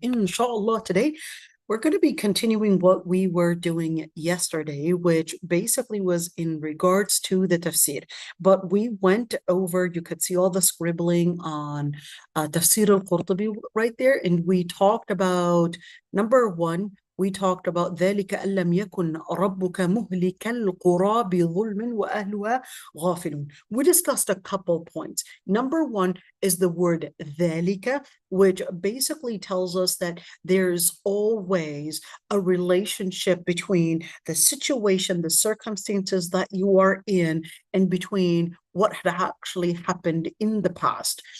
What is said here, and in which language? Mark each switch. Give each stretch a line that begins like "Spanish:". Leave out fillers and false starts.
English: Inshallah, today we're going to be continuing what we were doing yesterday, which basically was in regards to the tafsir. But we went over, you could see all the scribbling on Tafsir al-Qurtubi right there, and we talked about number one. We talked about
Arabic: ذلك أن لم يكن ربك مهلك القرى بظلم وأهلها غافلون.
English: We discussed a couple points. Number one is the word ذلك, which basically tells us that there's always a relationship between the situation, the circumstances that you are in, and between what had actually happened in the past.